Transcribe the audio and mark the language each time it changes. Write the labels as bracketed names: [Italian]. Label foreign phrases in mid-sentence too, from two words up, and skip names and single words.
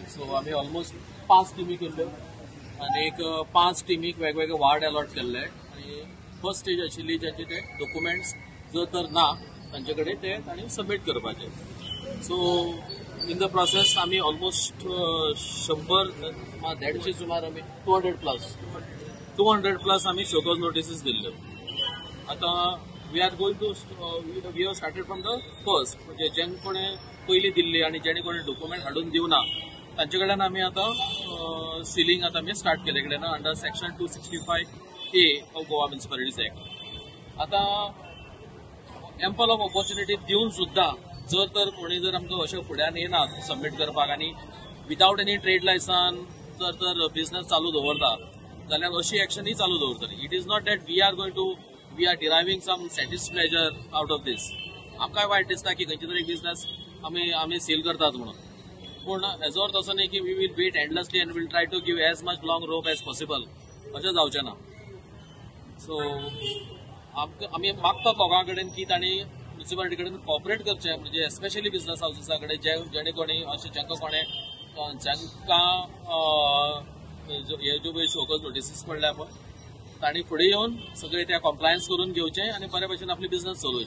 [Konkani] सो आम्ही ऑलमोस्ट 5 टिमी केल्ल्यो आनी एक 5 टिमीक वेगवेगळे वार्ड अलॉट केल्ले आनी [English] first stage [Konkani] आशिल्ली ज्यांचे ते डॉक्युमेंट्स जर तर ना तांचे कडेन ते तांणी सबमीट करपाचे. [English] so in the process [Konkani] आम्ही ऑलमोस्ट 100-150 सुमार आम्ही 200 प्लस आम्ही [English] show-cause notices [Konkani] दिल्ल्यो. [English] आता we are going to we have started from the first, [Konkani] म्हणजे जें कोणी पयली दिल्ली आणि जेणे कोणी डॉक्युमेंट हाडून दिवना तांचे कडल्यान आमी आतां सिलींग आतां आमी स्टार्ट केले कडेन [English] under Section 265A of Goa Municipalities Act. [Konkani] आता [English] ample of opportunity [Konkani] दिवन सुद्दां जर तर कोणी जर आमकां अशें फुड्यान येनात सबमीट करपाक आनी [English] without any trade license [Konkani] जर तर बिझनेस चालू दवरता जाल्यार अशी एक्शन ही चालू दवरतली. [English] it is not that we are deriving some satisfied pleasure out of this. [Konkani] आमकांय वायट दिसता की खंयचे तरी बिझनेस आमी सील करतात म्हणून, पूण हेजो अर्थ असो न्ही की [English] we will wait endlessly and will try to give as much long rope as possible. [Konkani] अशें जावचें ना. सो आमी मागतात लोकां कडेन की तांणी म्युनिसिपालिटी कडेन कॉपरेट करचें, म्हणजे एस्पेशली [English] business houses [Konkani] कडेन जेणे कोणी अशें ज्यांका हे ज्यो पळय शोकॉज नोटिसीस पडल्या पळय तांणी फुडें येवन सगळे त्या कॉम्प्लायन्स करून घेवचें आनी बरे भशेन आपली बिझनेस चलोवचें.